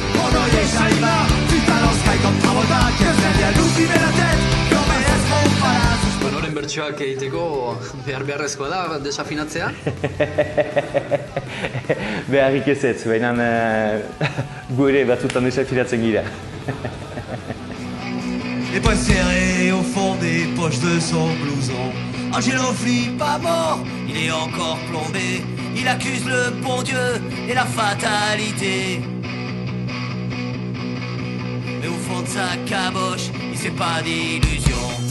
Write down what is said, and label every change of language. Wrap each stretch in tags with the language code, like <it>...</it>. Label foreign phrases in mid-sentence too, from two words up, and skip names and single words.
<eu>Honoren bertsioak egiteko beharrezkoa da desafinatzea? Beharrik ez, baina gu ere batzutan desafinatzen gira.</eu> <fr>Les poings serrés au fond des poches de son blouson. Angelo flippe pas mort, il est encore plombé. Il accuse le bon Dieu et la fatalité. Mais au fond de sa caboche, il se fait pas d'illusions.</fr>